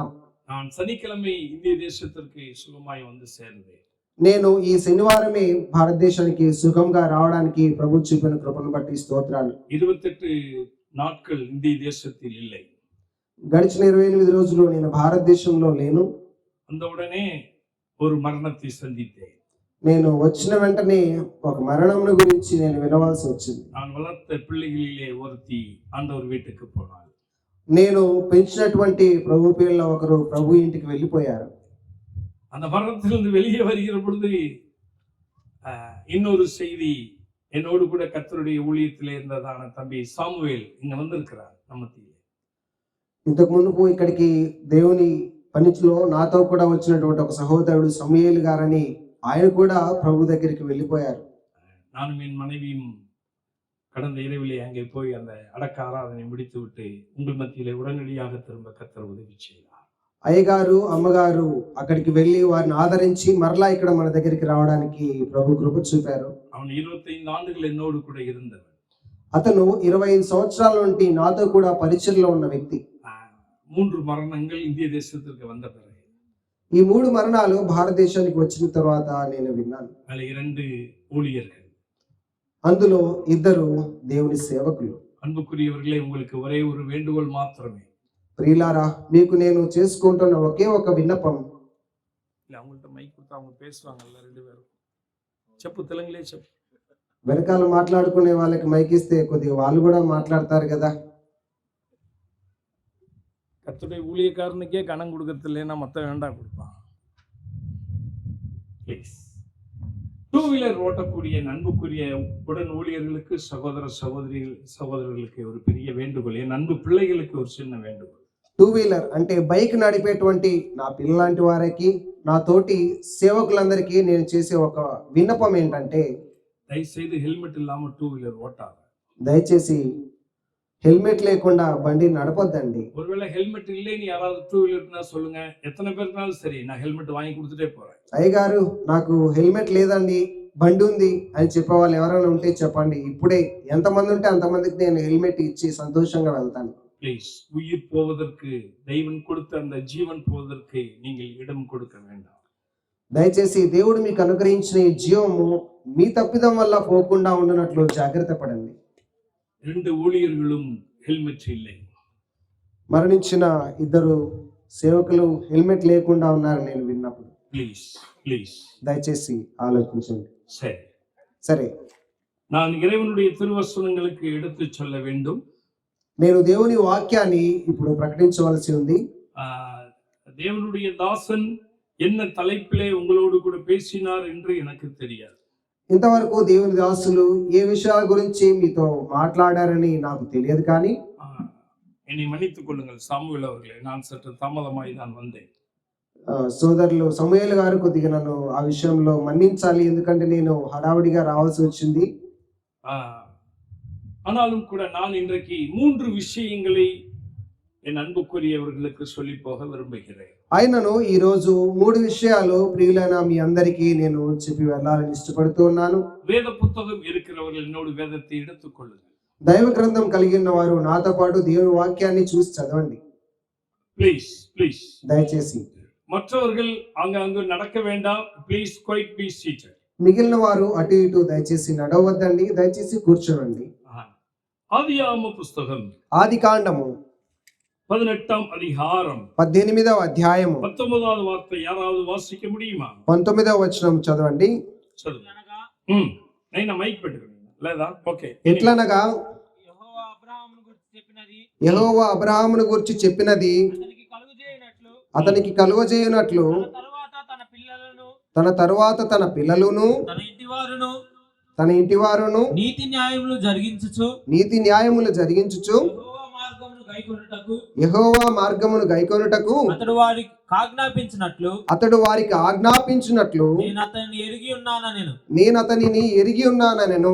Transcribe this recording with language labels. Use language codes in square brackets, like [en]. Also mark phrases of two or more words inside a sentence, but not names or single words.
[ta] நான் சனிக்கிழமை இந்திய தேசத்திற்கு சுகமாய் வந்து சேர்ந்தேன். [te] నేను ఈ శనివారమే భారతదేశానికి సుఖంగా రావడానికి ప్రభు చూపిన కృపను బట్టి స్తోత్రాలు. [ta] 28 நாட்கள் இந்திய தேசத்தில் இல்லை. [te] గడిచిన 28 రోజులు నేను భారతదేశంలో లేను. [ta] அந்த உடனே ஒரு மரணத்தை சந்தித்தேன். [te] నేను వచ్చిన వెంటనే ఒక మరణమును గురించి నేను వినవలసి వచ్చింది. [ta] நான் வளர்த்த பிள்ளைகளிலே ஒருத்தி ஆண்டவர் வீட்டுக்கு போனாள். [te] నేను పెంచినటువంటి ప్రభు పిల్లల ఒకరు ప్రభు ఇంటికి వెళ్ళిపోయారు. [ta] அந்த மரணத்திலிருந்து வெளியே வருகிற பொழுது இன்னொரு செய்தி, என்னோடு கூட கர்த்தருடைய ஊழியத்திலே இருந்ததான தம்பி சாமுவேல் இங்க வந்திருக்கிறார் நம்மத்திலே. [te] ఇంతకు మునుపు ఇక్కడికి దేవుని పనిలో నాతో కూడా వచ్చినటువంటి ఒక సహోదరుడు సమూయేలు గారని, ఆయన కూడా ప్రభు దగ్గరికి వెళ్ళిపోయారు. [ta] நானும் என் மனைவியும் கடந்த இரவிலே அங்கே போய் அந்த அடக்க ஆராதனை முடித்து விட்டு உங்கள் மத்தியிலே உடனடியாக திரும்ப கர்த்தர் உதவி செய்தார். [te] అయ్యగారు, అమ్మగారు అక్కడికి వెళ్ళి వారిని ఆదరించి మరలా ఇక్కడ మన దగ్గరికి రావడానికి ప్రభు కృప చూపారు. [ta] அவன் 25 ஆண்டுகள் என்னோடு கூட இருந்தவன். [te] అతను 25 సంవత్సరాల నుండి నాతో కూడా పరిచర్లో ఉన్న వ్యక్తి. [ta] 3 மரணங்கள் இந்திய தேசத்திற்கு வந்த பிறகு, [te] ఈ 3 మరణాలు భారతదేశానికి వచ్చిన తర్వాత నేను విన్నాను. [ta] அதில் 2 ஊழியர்கள், [te] అందులో 2 దేవుని సేవకులు. [ta] அன்புக்குரியவர்களே, உங்களுக்கு ஒரே ஒரு வேண்டுகோள் மாத்திரமே. [te] ప్రియులారా, మీకు నేను చేసుకుంటున్న ఒకే ఒక విన్నపం. [ta] இல்ல, அவங்கள்ட்ட மைக் கொடுத்தா அவங்க பேசுவாங்கல்ல 2 பேரும். [te] చెప్పు, తెలుగులే చెప్పు. వెనకాల మాట్లాడుకునే వాళ్ళకి మైక్ ఇస్తే కొద్దిగా వాళ్ళు కూడా మాట్లాడతారు కదా. [ta] கர்த்தருடைய ஊழியக்காரனுக்கே கணம் கொடுக்கறது இல்லைன்னா மத்த வேண்டாம் கொடுப்பான். ப்ளீஸ். 2 வீலர் ஓட்டக்கூடிய அன்புக்குரிய உடன் ஊழியர்களுக்கு, சகோதரர்களுக்கு ஒரு பெரிய வேண்டுகோள். என் அன்பு பிள்ளைகளுக்கு ஒரு சின்ன வேண்டுகோள். [te] 2 వీలర్ అంటే బైక్ నడిపేటువంటి నా పిల్లలాంటి వారికి, నా తోటి సేవకులందరికీ నేను చేసే ఒక విన్నపం ఏంటంటే, దయచేసి హెల్మెట్ ఇல்லாம 2 వీలర్ ఓటాలి. దయచేసి హెల్మెట్ లేకుండా బండి నడపొద్దండి. [ta] ஒருவேளை హెల్మెట్ இல்லைன்னு யாராவது 2 వీలర్னா சொல்லுங்க. எத்தனை பேருனாலும் சரி, நான் హెల్మెట్ வாங்கி கொடுத்துட்டே போறேன். [te] అయ్యగారు, నాకు హెల్మెట్ లేదండి, బండి ఉంది అని చెప్పే వాళ్ళు ఎవరైనా ఉంటే చెప్పండి. ఇప్పుడే ఎంతమంది ఉంటే అంతమందికి నేను హెల్మెట్ ఇచ్చి సంతోషంగా వెళ్తాను. [ta] ப்ளீஸ். உயிர் போவதற்கு, தெய்வன் கொடுத்த அந்த ஜீவன் போவதற்கு நீங்கள் இடம் கொடுக்க வேண்டாம். [te] దయచేసి దేవుడు మీకు అనుగ్రహించిన ఈ జీవము మీ తప్పిదం వల్ల పోకుండా ఉండనట్లు జాగ్రత్త పడండి. [ta] 2 ஊழியர்களும் హెల్మెట్ இல்லை. [te] మరణించిన 2 సేవకులు హెల్మెట్ లేకుండా ఉన్నారు నేను విన్నప్పుడు. [en] please please. [te] దయచేసి ఆలోచించండి. [ta] சரி, [te] సరే, [ta] நான் இறைவனுடைய திருவசனங்களுக்கு எடுத்து சொல்ல வேண்டும். [te] నేను దేవుని వాక్యాన్ని ఇప్పుడు ప్రకటించవలసి ఉంది. [ta] தேவனுடைய தாசன் என்ன தலைப்பிலே உங்களோடு கூட பேசினார் என்று எனக்கு தெரியாது. [te] ఇంతవరకు దేవుని దాసులు ఏ విషయాల గురించి మీతో మాట్లాడారని నాకు తెలియదు. కానీ [ta] என்னை மன்னித்துக் கொள்ளுங்கள் சாமுவேல் அவர்களே, நான் சற்று தாமதமாய் தான் வந்தேன். [te] సోదరులు సమూయేలు గారు కొద్దిగా నన్ను ఆ విషయంలో మన్నించాలి, ఎందుకంటే నేను హడావుడిగా రావాల్సి వచ్చింది. [ta] ஆனாலும் கூட நான் இன்றைக்கு 3 விஷயங்களை என் அன்புக்குரியவர்களுக்கு சொல்லி போக விரும்புகிறேன். [te] ఆయనను ఈ రోజు 3 విషయాలు ప్రియులైన మీ అందరికీ నేను చెప్పి వెళ్ళాలని ఇష్టపడుతూ ఉన్నాను. [ta] வேத புத்தகம் இருக்கிறவர்கள் என்னோடு வேதத்தை எடுத்துக் கொள்ளுங்கள். [te] దైవ గ్రంథం కలిగిన వారు నాతో పాటు దేవుని వాక్యాన్ని చూసి చదవండి. [en] please please. [te] దయచేసి [ta] மற்றவர்கள் அங்கு நடக்க வேண்டாம். [en] ப்ளீஸ் quite be seated. [te] మిగిలిన వారు అటు ఇటు దయచేసి నడవద్దండి, దయచేసి కూర్చోండి. [ta] ஆதியாகம புஸ்தகம் [te] ఆదికాండము [ta] 18ஆம் அதிகாரம் [te] 18వ అధ్యాయము [ta] 19வது வார்த்தை யாராவது வாசிக்க முடியுமா? [te] 19వ వచనం చదవండి. నేను మైక్ పెట్టుకున్నాను లేదా? ఓకే. ఎట్లనగా యెహోవా అబ్రహామును గురించి చెప్పినది అతనికి కలుగజేయునట్లు తన తరువాత తన పిల్లలను తన ఇంటివారును నీతి న్యాయములు జరిగించుచు యెహోవా మార్గమును గైకొనుటకు అతడు వారికి ఆజ్ఞాపించినట్లు నేను అతనిని ఎరిగి ఉన్నానెను.